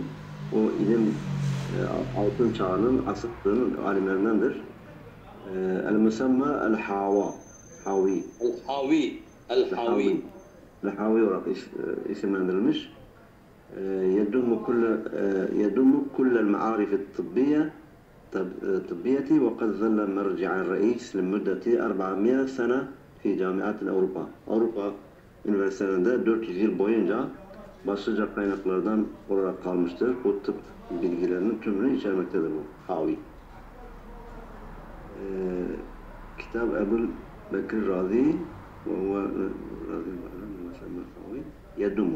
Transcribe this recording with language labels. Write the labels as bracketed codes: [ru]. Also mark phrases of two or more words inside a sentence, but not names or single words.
[tr] O ilim altın çağının, asrının alimlerindendir. [ar] المسمى الحاوي. [tr] El-Hawi olarak isimlendirilmiş. [ar] يضم كل المعارف الطبية طبية وقد ظل مرجع الرئيس لمدة 400 سنة في جامعات أوروبا. [tr] Avrupa üniversitelerinde 400 yıl boyunca başlıca kaynaklardan olarak kalmıştır. Bu tıp bilgilerinin tümünü içermektedir bu. Havi. Kitap Ebu Bekir Razi Yadumu.